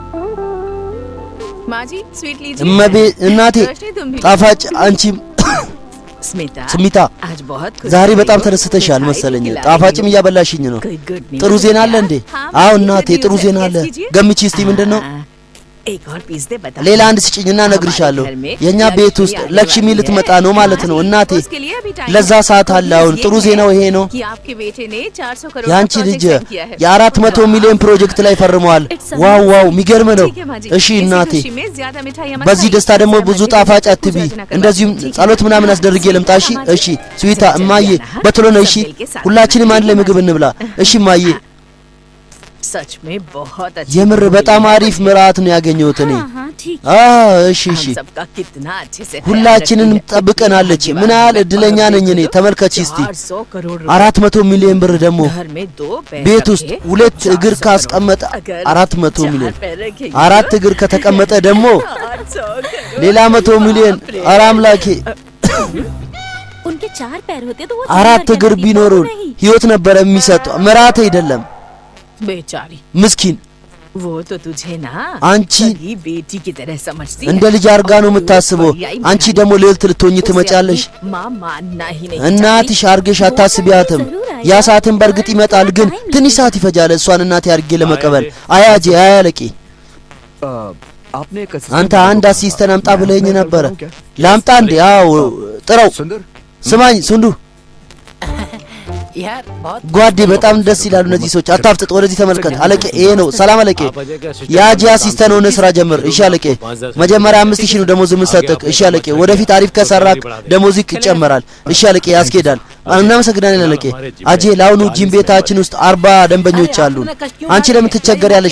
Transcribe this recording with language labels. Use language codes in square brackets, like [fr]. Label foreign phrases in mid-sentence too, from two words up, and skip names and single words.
[hi] माँ जी स्वीट लीजिए। [am] እመቤ እናቴ ጣፋጭ አንቺም ስሚታ ዛሬ በጣም ተደስተሻል መሰለኝ። ጣፋጭም እያበላሽኝ ነው። ጥሩ ዜና አለ እንዴ? አዎ እናቴ ጥሩ ዜና አለ። ገምቺ እስቲ ምንድነው? ሌላ አንድ ስጭኝና እነግርሻለሁ። የኛ ቤት ውስጥ ለክሽሚ ልትመጣ ነው ማለት ነው እናቴ። ለዛ ሰዓት አለ። አሁን ጥሩ ዜናው ይሄ ነው። ያንቺ ልጅ የ400 ሚሊዮን ፕሮጀክት ላይ ፈርመዋል። ዋው ዋው የሚገርም ነው። እሺ እናቴ በዚህ ደስታ ደግሞ ብዙ ጣፋጭ አትቢ። እንደዚሁም ጸሎት ምናምን አስደርጌ ልምጣ። እሺ እሺ ስዊታ እማዬ በቶሎ ነው። እሺ ሁላችንም አንድ ላይ ምግብ እንብላ። እሺ እማዬ [hi] सच में बहुत अच्छी [am] የምር በጣም አሪፍ ምራት ነው ያገኘሁት እኔ። እሺ እሺ ሁላችንን ጠብቀናለች። ምን ያህል እድለኛ ነኝ እኔ። ተመልከቺ እስቲ 400 ሚሊዮን ብር ደግሞ ቤት ውስጥ ሁለት እግር ካስቀመጠ 400 ሚሊዮን፣ አራት እግር ከተቀመጠ ደግሞ ሌላ 100 ሚሊዮን። ኧረ አምላኬ [hi] उनके 4 पैर होते तो वो [am] አራት እግር ቢኖሩን ህይወት ነበር የሚሰጠው። ምራት አይደለም [hi] बेचारी [am] ምስኪን [hi] वो तो तुझे ना [am] አንቺ [hi] बेटी की तरह समझती [am] እንደ ልጅ አርጋ ነው የምታስበው። አንቺ ደግሞ ልዕልት ልትሆኚ ትመጫለሽ። [hi] माँ मानना ही नहीं [am] እናትሽ አርገሽ አታስቢያትም። ያ ሰዓትን በእርግጥ ይመጣል፣ ግን ትንሽ ሰዓት ይፈጃል እሷን እናቴ አርጌ ለመቀበል። አያጄ አያለቂ አንተ አንድ አሲስተንት አምጣ ብለኝ ነበር። ላምጣ እንዴ? አዎ ጥራው። ስማኝ ሱንዱ ጓዴ በጣም ደስ ይላሉ እነዚህ ሰዎች። አታፍጥጥ፣ ወደዚህ ተመልከት። አለቄ ይሄ ነው። ሰላም አለቄ። ያጂ አሲስተንት ሆነ ስራ ጀምር። እሺ አለቄ። መጀመሪያ 5000 ነው ደሞዝ የምንሰጥህ። እሺ አለቄ። ወደፊት አሪፍ ከሰራክ ደሞዝ ይጨመራል። እሺ አለቄ። ያስኬዳል። እናመሰግናለን አለቄ። አጄ ለአሁኑ ጂም ቤታችን ውስጥ 40 ደንበኞች አሉን። አንቺ ለምን ትቸገሪያለሽ?